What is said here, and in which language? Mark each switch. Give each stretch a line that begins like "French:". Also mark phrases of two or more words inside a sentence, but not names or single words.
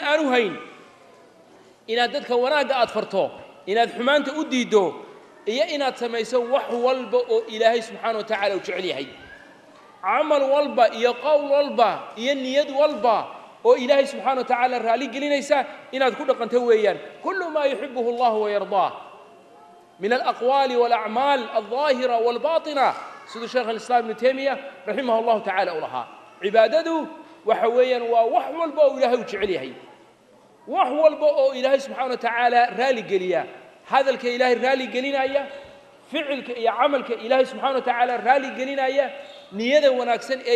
Somali: aanu hayn inaad dadka wanaaga aad farto inaad xumaanta u diido iyo inaad samayso wax walba oo ilaahay
Arabic: سبحانه وتعالى
Somali: u jecel yahay amal walba iyo qowl walba iyo niyad walba oo ilaahay
Arabic: سبحانه وتعالى
Somali: raali gelinaysa inaad ku dhaqanto weeyaan
Arabic: كل ما يحبه الله ويرضاه من الأقوال والأعمال الظاهرة والباطنة
Somali: sida sheekh al-islam ibn taymiyyah
Arabic: رحمه الله تعالى
Somali: ulaha cibaadadu waxa weeyaan waa wax walba oo ilaahay u jecel yahay wax walba oo ilaahay
Arabic: سبحانه وتعالى
Somali: raali geliya hadalka ilaahay raali gelinaya ficilka iyo camalka ilaahay
Arabic: سبحانه وتعالى
Somali: raali gelinaya niyada wanaagsan ee